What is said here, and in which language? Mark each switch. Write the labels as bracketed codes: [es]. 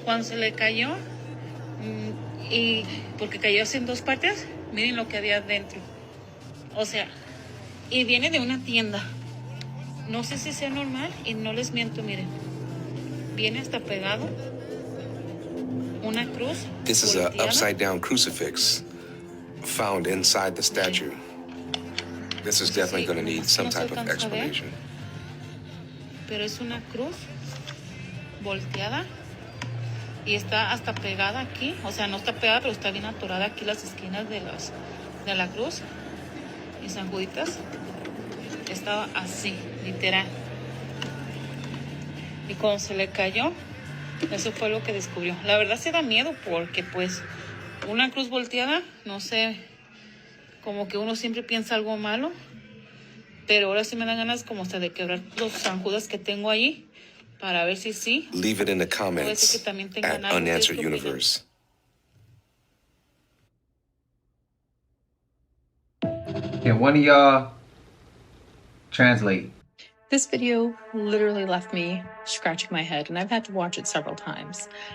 [es] Cuando se le cayó, y porque cayó en dos partes, miren lo que había dentro. O sea, y viene de una tienda. No sé si sea normal y no les miento, miren. Viene hasta pegado una cruz. [en] This is an upside-down crucifix found inside the statue. This is definitely going to need some type of explanation. [es] Pero es una cruz volteada y está hasta pegada aquí. O sea, no está pegada, pero está bien atorada aquí las esquinas de la cruz. Y San Juditas estaba así, literal. Y cuando se le cayó, eso fue lo que descubrió. La verdad se da miedo porque pues una cruz volteada, no sé, como que uno siempre piensa algo malo, pero ahora sí me dan ganas como hasta de quebrar los San Judas que tengo ahí para ver si sí. [en] Leave it in the comments at Unanswered Universe. Can one of y'all translate? This video literally left me scratching my head, and I've had to watch it several times.